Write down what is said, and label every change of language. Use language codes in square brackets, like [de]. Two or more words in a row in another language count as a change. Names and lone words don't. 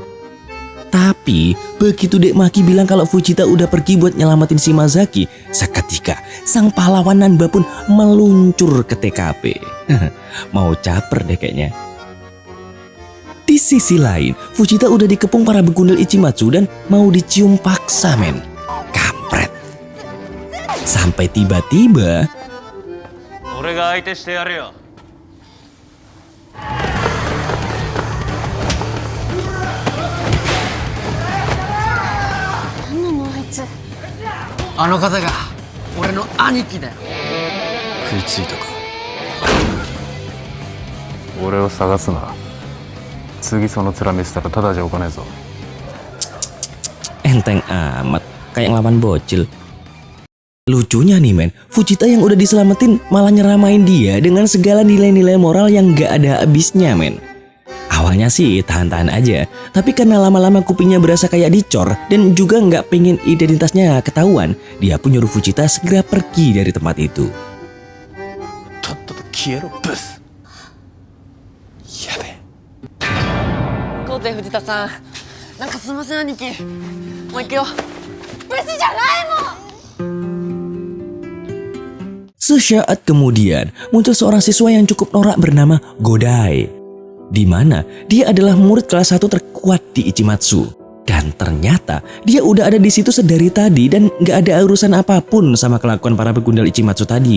[id] Tapi begitu Dek Maki bilang kalau Fujita udah pergi buat nyelamatin Shimazaki, seketika sang pahlawan Nanba pun meluncur ke TKP. Mau caper deh kayaknya. Di sisi lain, Fujita udah dikepung para begundal Ichimatsu dan mau dicium paksa, men. Kampret. Sampai tiba-tiba [ja] 俺が相手してやるよ。何なのあいつ。あの方が俺の兄貴だよ。食いついたか。俺を探すな。次その面見せたらただじゃおかねえぞ。 [id] enteng amat, kayak ngelawan bocil. Lucunya nih, men, Fujita yang udah diselamatin malah nyeramain dia dengan segala nilai-nilai moral yang gak ada habisnya, men. Awalnya sih tahan-tahan aja, tapi karena lama-lama kupingnya berasa kayak dicor dan juga gak pengen identitasnya ketahuan, dia pun nyuruh Fujita segera pergi dari tempat itu. [ja] とっとと消えろブス。やべえ。昴生藤田さん、なんかすいません兄貴。もう行くよ。ブスじゃないもん。 [id] Sesaat kemudian muncul seorang siswa yang cukup norak bernama Godai, di mana dia adalah murid kelas 1 terkuat di Ichimatsu. Dan ternyata dia udah ada di situ sedari tadi dan gak ada urusan apapun sama kelakuan para begundal Ichimatsu tadi.